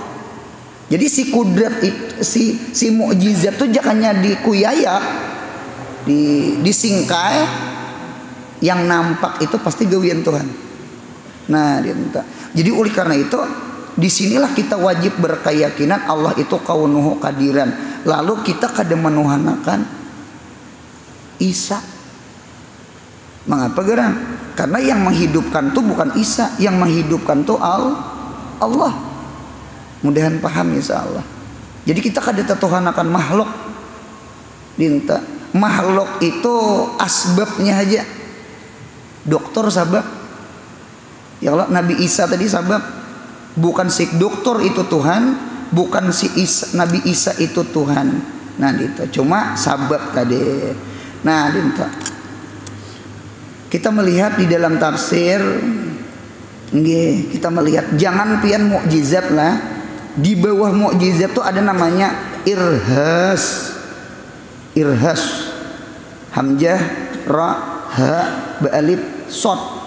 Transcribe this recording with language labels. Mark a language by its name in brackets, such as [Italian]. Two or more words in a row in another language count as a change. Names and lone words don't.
[Banjar] Jadi si kudrat itu, si mukjizat itu jangannya dikuyayak, disingkai, yang nampak itu pasti gawian Tuhan. Nah, jadi oleh karena itu disinilah kita wajib berkeyakinan Allah itu [Arabic] كونه قادرا. [Banjar] Lalu kita kada menuhanakan Isa. Mengapa gerang? Karena yang menghidupkan tuh bukan Isa, yang menghidupkan tuh Allah. Mudahan paham [Arabic] إن شاء الله. [Banjar] Jadi kita kada tetuhanakan makhluk. Dinta makhluk itu asbabnya aja. Dokter sabab. [Arabic] يا الله, [Banjar] Nabi Isa tadi sabab. Bukan si dokter itu Tuhan, bukan si Isa, Nabi Isa itu Tuhan. Nah, itu cuma sabab tadi. Nah, dinta kita melihat di dalam tafsir, kita melihat jangan pian mukjizat lah. Di bawah mukjizat tuh ada namanya irhas. [Arabic] همزة، را، ها، با ألف، صاد.